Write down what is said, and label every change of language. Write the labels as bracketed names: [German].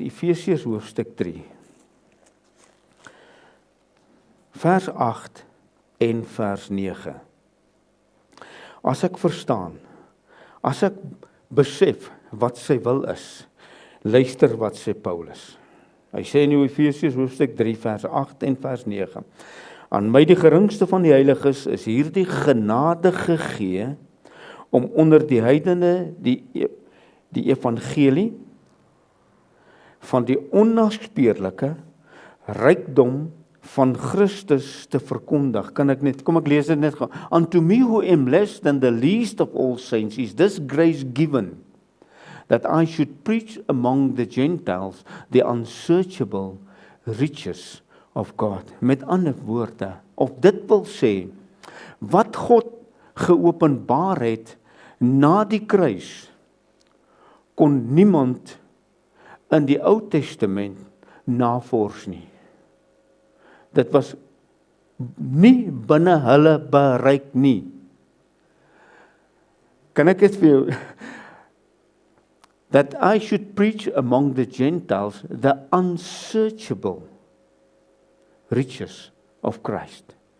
[Afrikaans] Efesiërs hoofstuk 3 vers 8 en vers 9. As ek verstaan, as ek besef wat sy wil is, luister wat sê Paulus. Hy sê in Efesiërs hoofstuk 3 vers 8 en vers 9. Aan my die geringste van die heiliges is hierdie genade gegee om onder die heidene die evangelie van die onnaspeurlike rykdom van Christus te verkondig. Kom ek lees dit net gou. [English] Unto me who am less than the least of all saints is this grace given, that I should preach among the Gentiles the unsearchable riches of God. [Afrikaans] Met ander woorde, of dit wil sê, wat God geopenbaar het na die kruis, kon niemand in die Ou Testament navors nie. Dit was nie binne hulle bereik nie. Kan ek dit vir jou? [English] That I should preach among the Gentiles the unsearchable riches of Christ.